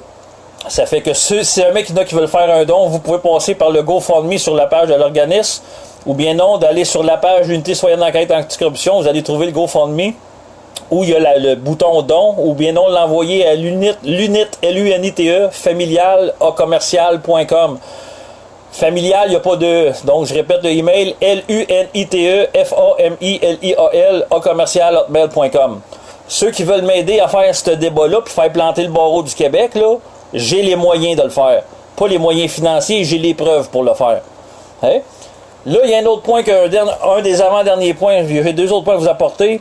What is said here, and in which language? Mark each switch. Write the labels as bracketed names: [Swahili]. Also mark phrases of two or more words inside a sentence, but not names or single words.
[French] Ça fait que si un mec qui veut faire un don, vous pouvez passer par le GoFundMe sur la page de l'organisme, ou bien non, d'aller sur la page L'Unité citoyenne d'enquête anticorruption, vous allez trouver le GoFundMe, où il y a le bouton don, ou bien non, l'envoyer à l'unite, L-U-N-I-T-E, familial, commercial.com. Familial, il n'y a pas de... Donc, je répète le email, L-U-N-I-T-E, F-A-M-I-L-I-A-L, commercial.hotmail.com. Ceux qui veulent m'aider à faire ce débat-là, puis faire planter le barreau du Québec, là, j'ai les moyens de le faire. Pas les moyens financiers, j'ai les preuves pour le faire. Hein? Là, il y a un autre point, un des avant-derniers points, j'ai 2 autres points à vous apporter.